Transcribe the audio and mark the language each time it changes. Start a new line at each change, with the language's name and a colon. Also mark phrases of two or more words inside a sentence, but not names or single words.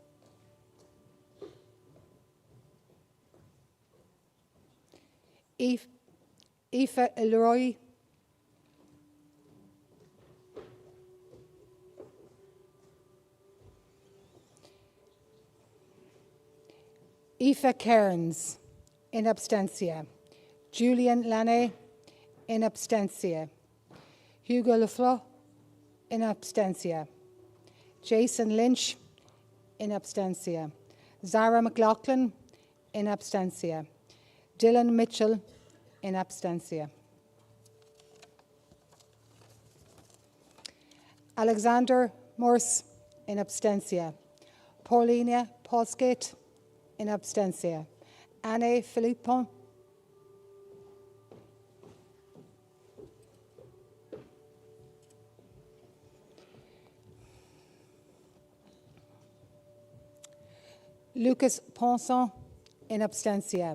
Latin: Aoife Elroy. Aoife Cairns, in absentia. Julian Laney, in absentia. Hugo Leflo, in absentia. Jason Lynch, in absentia. Zara McLaughlin, in absentia. Dylan Mitchell, in absentia. Alexander Morse, in absentia. Paulina Polskate, in absentia. Anne Philippon. Lucas Ponson, in absentia.